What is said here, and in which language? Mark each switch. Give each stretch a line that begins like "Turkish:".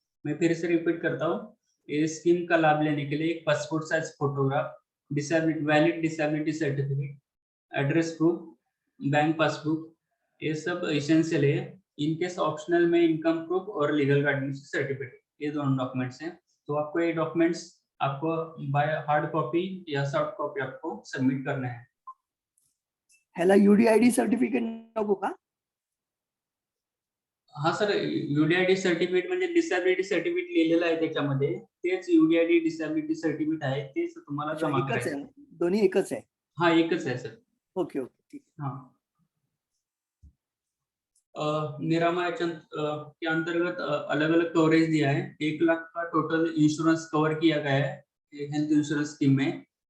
Hindi: मैं फिर से रिपीट करता हूँ, इस स्कीम का लाभ लेने के लिए एक passport size photograph, disability valid disability certificate, address proof, bank passbook, ये सब एसेंशियल है। इनकेस ऑप्शनल में इनकम प्रूफ और लीगल गार्डियनशिप सर्टिफिकेट, ये दोनों डॉक्यूमेंट्स हैं। तो आपको ये डॉक्यूमेंट्स आपको बाय हार्ड कॉपी या सॉफ्ट कॉपी आपको सबमिट करना है।
Marathi: ह्याला यूडीआयडी सर्टिफिकेट नको का?
Hindi: हाँ सर,
Marathi: यूडीआयडी सर्टिफिकेट म्हणजे डिसेबिलिटी सर्टिफिकेट लिहिलेलं आहे त्याच्यामध्ये, तेच यूडीआयडी डिसेबिलिटी सर्टिफिकेट आहे, तेच तुम्हाला जमा करायचं आहे। दोन्ही एकच आहे? हाँ एकच आहे सर।
Hindi: ओके ओके ठीक है। हाँ निरामय के अंतर्गत अलग अलग कवरेज दिया है। 1 लाख का टोटल इंश्योरेंस कवर किया गया है हेल्थ इंश्योरेंस स्कीम में।